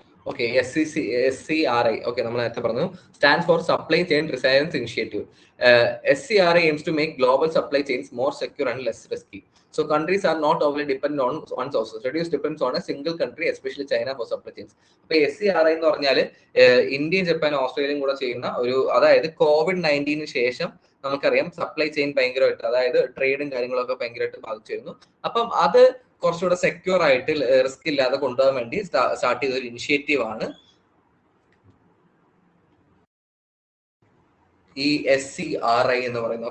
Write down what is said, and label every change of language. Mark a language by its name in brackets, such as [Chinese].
[Malayalam] Okay, SCRI. Okay, നമ്മൾ നേരത്തെ പറഞ്ഞു stand for supply chain resilience initiative. [English] SCRI aims to make global supply chains more secure and less risky. So countries are not overly dependent on one sources. Reduce dependence on a single country, especially China, for supply chains. [Malayalam] അപ്പൊ SCRI എന്ന് പറഞ്ഞാൽ ഇന്ത്യയും ജപ്പാനും ഓസ്ട്രേലിയയും കൂടെ ചെയ്യുന്ന ഒരു, അതായത് COVID-19 ശേഷം നമുക്കറിയാം സപ്ലൈ ചെയിൻ ഭയങ്കരമായിട്ട്, അതായത് ട്രേഡും കാര്യങ്ങളൊക്കെ ഭയങ്കരമായിട്ട് ബാധിച്ചിരുന്നു. അപ്പം അത് കുറച്ചുകൂടെ സെക്യൂർ ആയിട്ട് റിസ്ക് ഇല്ലാതെ കൊണ്ടുപോകാൻ വേണ്ടി സ്റ്റാർട്ട് ചെയ്ത ഒരു ഇനിഷ്യേറ്റീവ് ആണ് ഈ SCRI എന്ന് പറയുന്നത്.